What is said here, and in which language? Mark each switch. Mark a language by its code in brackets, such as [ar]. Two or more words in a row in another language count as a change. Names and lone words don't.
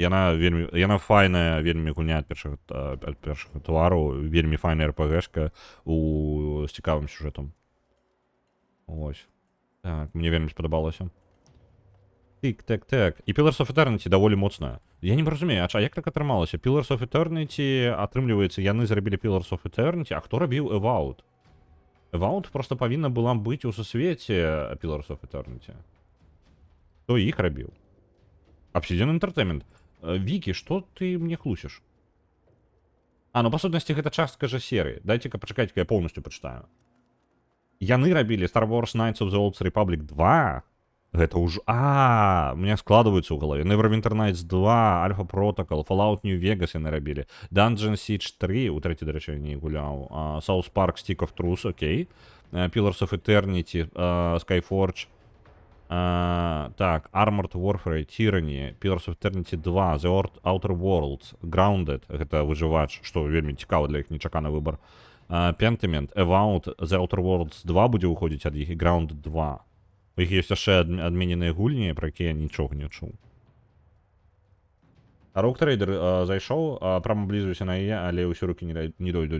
[be] Яна файная, вельмі гульня ад першага твару, вельмі файная РПГшка з цікавым сюжэтам. Ось. Так, мне вельмі спадабалася. Так. І Pillars of Eternity даволі моцная. Я не разумею, а як так атрымалася? Pillars of Eternity, атрымліваецца, яны зрабілі Pillars of Eternity, а хто рабіў Evout? Evout просто павінна была быць у сусвеце Pillars of Eternity. Хто іх рабіў? Obsidian Entertainment. Вікі, што ты мне хлусіш? Ну па сутнасці гэта частка жа серыі. Дайце-ка пачакайце-ка я поўнасцю пачытаю. Яны рабілі Star Wars Knights of the Old Republic 2. Гэта ўжо... [ru] у меня [be] складываецца ў галаве. Neverwinter Nights 2, Alpha Protocol, Fallout New Vegas яны рабілі. Dungeon Siege 3, у трэці, дарэчы, не гуляў. South Park Stick of Truth, окей. Pillars of Eternity, Skyforge. Так, Armored Warfare, Tyranny, Pillars of Eternity 2, The Outer Worlds, Grounded, гэта выжывач, што вельмі цікава для іх, нечаканы выбар. Pentiment, Evout, The Outer Worlds 2 будзе выходзіць ад іх, і Grounded 2. У іх ёсць яшчэ адмененыя гульні, пра якія я нічога не чуў. Rogue Trader зайшоў, прама блізуюся на яе, але ўсе рукі не дойдуць.